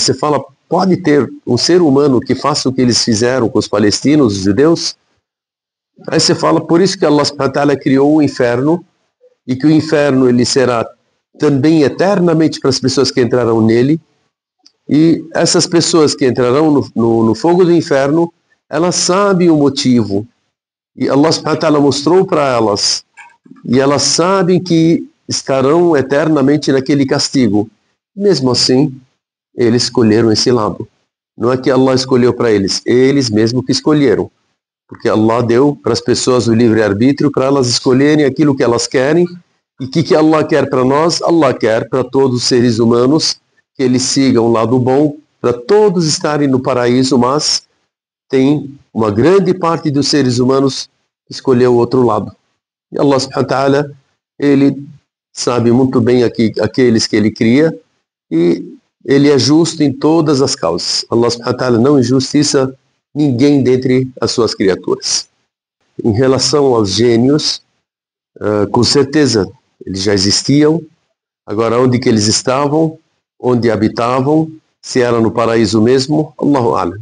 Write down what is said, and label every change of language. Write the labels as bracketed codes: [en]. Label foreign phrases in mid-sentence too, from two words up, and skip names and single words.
[pt] Você fala, pode ter um ser humano que faça o que eles fizeram com os palestinos, os judeus? Aí você fala, por isso que Allah [ar] سبحانه وتعالى [pt] criou o inferno, e que o inferno ele será também eternamente para as pessoas que entrarão nele. E essas pessoas que entrarão no fogo do inferno, elas sabem o motivo. E Allah [ar] سبحانه وتعالى [pt] mostrou para elas. E elas sabem que estarão eternamente naquele castigo. Mesmo assim, eles escolheram esse lado. Não é que Allah escolheu para eles mesmos que escolheram. Porque Allah deu para as pessoas o livre-arbítrio para elas escolherem aquilo que elas querem. E o que Allah quer para nós? Allah quer para todos os seres humanos que eles sigam o lado bom, para todos estarem no paraíso, mas tem uma grande parte dos seres humanos que escolheu o outro lado. E Allah [ar] سبحانه وتعالى, [pt] ele sabe muito bem aqueles que ele cria e ele é justo em todas as causas. Allah [ar] سبحانه وتعالى [pt] não injustiça ninguém dentre as suas criaturas. Em relação aos gênios, com certeza eles já existiam. Agora, onde que eles estavam, onde habitavam, se era no paraíso mesmo, [ar] الله أعلم.